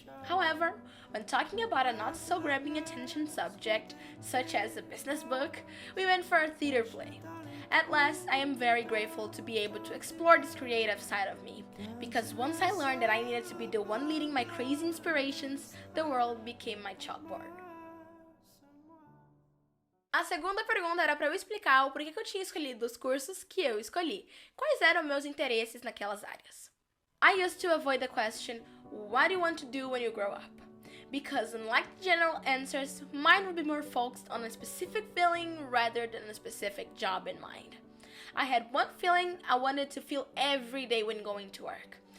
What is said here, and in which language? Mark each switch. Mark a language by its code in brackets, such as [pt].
[en] However, when talking about a not-so-grabbing attention subject, such as a business book, we went for a theater play. At last, I am very grateful to be able to explore this creative side of me, because once I learned that I needed to be the one leading my crazy inspirations, the world became my chalkboard. [pt] A segunda pergunta era para eu explicar o porquê que eu tinha escolhido os cursos que eu escolhi, quais eram meus interesses naquelas áreas. [en] I used to avoid the question, what do you want to do when you grow up? Because unlike the general answers, mine would be more focused on a specific feeling rather than a specific job in mind. I had one feeling I wanted to feel every day when going to work.